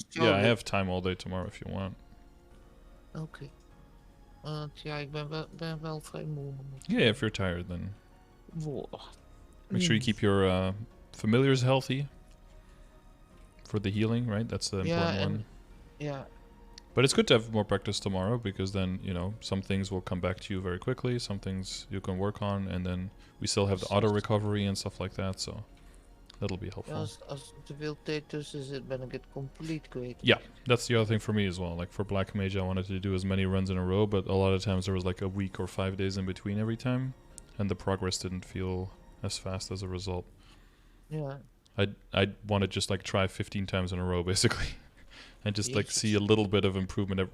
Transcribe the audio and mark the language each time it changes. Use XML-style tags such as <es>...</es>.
<en>I have time all day tomorrow if you want.</en> <nl>Oké. Want ja, ik ben wel vrij moe.</nl> <en>Yeah, if you're tired, then Wow. make sure you keep your familiars healthy for the healing, right? That's the important one. Yeah. But it's good to have more practice tomorrow because then, some things will come back to you very quickly. Some things you can work on, and then we still have the auto recovery and stuff like that. So that'll be helpful.</en> <nl>Ja, als er te veel tijd tussen zit, ben ik het compleet kwijt.</nl> <en>Yeah, that's the other thing for me as well. Like for Black Mage, I wanted to do as many runs in a row, but a lot of times there was like a week or 5 days in between every time, and the progress didn't feel as fast as a result. Yeah. I'd want to just like try 15 times in a row basically, and just like see a little bit of improvement.</en>